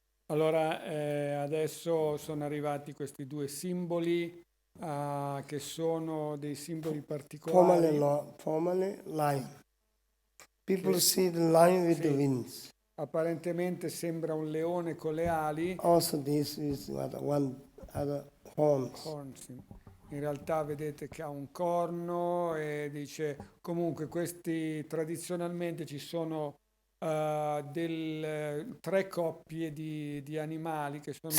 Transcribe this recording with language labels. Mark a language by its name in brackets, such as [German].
[Italian] Allora, adesso sono arrivati questi 2 simboli che sono dei simboli particolari. [English] Formally lion. People see the lion with the wings. [Italian] Apparentemente sembra un leone con le ali. [English] Also this is one other horns. [Italian] In realtà vedete che ha un corno, e dice comunque questi tradizionalmente ci sono tre coppie di animali che sono in